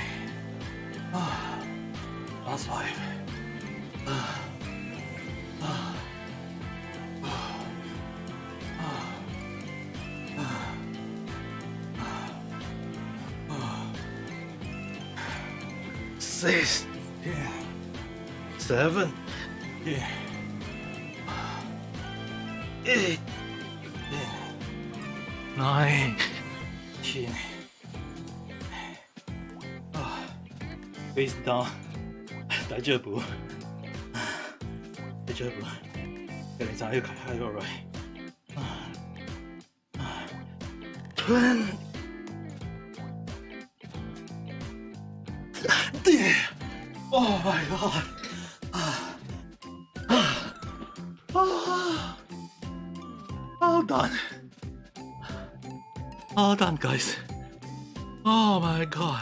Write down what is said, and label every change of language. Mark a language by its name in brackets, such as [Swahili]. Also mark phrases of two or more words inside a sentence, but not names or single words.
[English] Last 5. Six, 7, 8, 9, 10. Face down. [Japanese] 大丈夫？大丈夫？ [Chinese] 有人想要開開個位。20. [English] Oh my god. All done. All done, guys. Oh my god.